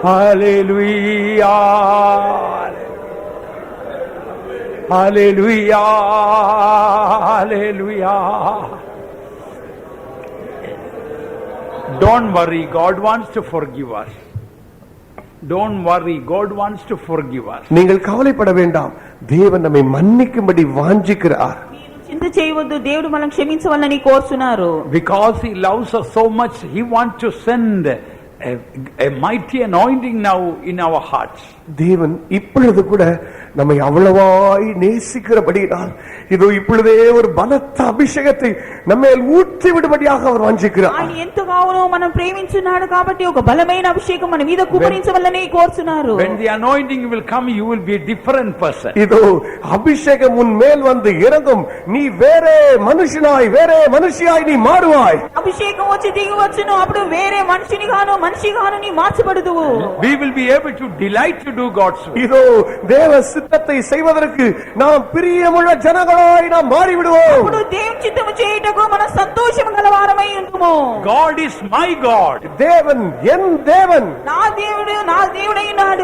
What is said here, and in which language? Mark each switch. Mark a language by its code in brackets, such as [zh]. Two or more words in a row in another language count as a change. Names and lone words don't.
[en] Hallelujah. Hallelujah. Hallelujah. Don't worry, God wants to forgive us. Don't worry, God wants to forgive us. [ta] நீங்கள் கவலைப்பட வேண்டாம், தேவன் நம்மை மன்னிக்கும்படி வாஞ்சிக்கிறார். [te] చింత చేయవద్దు, దేవుడు మనం క్షమించవాలని కోరుచున్నారు. [en] Because He loves us so much, He wants to send a mighty anointing now in our hearts. [ta] தேவன் இப்பொழுது கூட நம்மை அவ்வளவாய் நேசிக்கிறபடியால் இதோ இப்பொழுதே ஒரு பலத்த அபிஷேகத்தை நம்மேல் ஊற்றி விடும்படியாக அவர் வாஞ்சிக்கிறார். [te] ఆయన ఎంతగానో మనం ప్రేమించున్నాడు కాబట్టి ఒక బలమైన అభిషేకం మన మీద కుమరించవలనే కోరుచున్నారు. [en] When the anointing will come, you will be a different person. [ta] இதோ அபிஷேகம் உன் மேல் வந்து இறங்கும், நீ வேறே மனுஷனாய் வேறே மனுஷியாய் நீ மாறுவாய். [te] అభిషేకం వచ్చి దిగి వచ్చును, అప్పుడు వేరే మనిషిగాను నీ మార్చబడుదువు. [en] We will be able to delight to do God's will. [ta] இதோ தேவ சித்தத்தை செய்வதற்கு நாம் பிரியமுள்ள ஜனங்களாய் நாம் மாறிவிடுவோம். [te] అప్పుడు దేవుని చిత్తము చేయుటకు మనం సంతోషము గలవారమై ఉంటుము. [en] God is my God. [ta] தேவன் என் தேவன், [te] నా దేవుడై ఉన్నాడు.